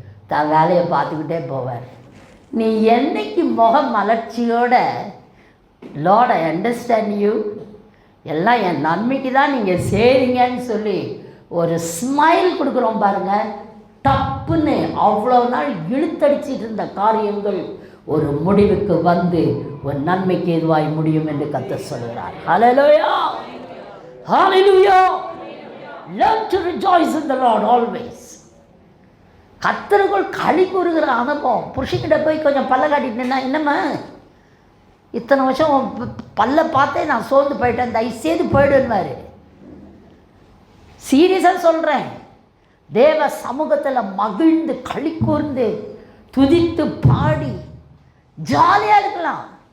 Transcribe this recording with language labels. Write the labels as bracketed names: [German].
[Tamil] தான் வேலையை பார்த்துக்கிட்டே போவார். நீ என்னைக்கு முக மலர்ச்சியோட [English] lord I understand you, [Tamil] எல்லாம் என் நன்மைக்கு தான் நீங்கள் செய்கிறீங்கன்னு சொல்லி ஒரு ஸ்மைல் கொடுக்குறோம் பாருங்கள், டப்புன்னு அவ்வளோ நாள் இழுத்தடிச்சிட்டு இருந்த காரியங்கள் ஒரு முடிவுக்கு வந்து ஒரு நன்மைக்கு எதுவாய் முடியும் என்று கர்த்தர் சொல்கிறார். ஹல்லேலூயா, ஹல்லேலூயா. [English] Learn to rejoice in the Lord always. [Tamil] கர்த்தருக்குள் களி கூறுகிற அனுபவம். புருஷன்கிட்ட போய் கொஞ்சம் பல்ல காட்டிட்டுனா, என்னம்மா இத்தனை வருஷம் பல்ல பார்த்தே நான் சோர்ந்து போயிட்டேன், தயவுசெய்து போயிடுவார். சீரியஸாக சொல்கிறேன். தேவ சமூகத்தில் மகிழ்ந்து களி கூர்ந்து துதித்து பாடி ஜாலியாக இருக்கலாம்.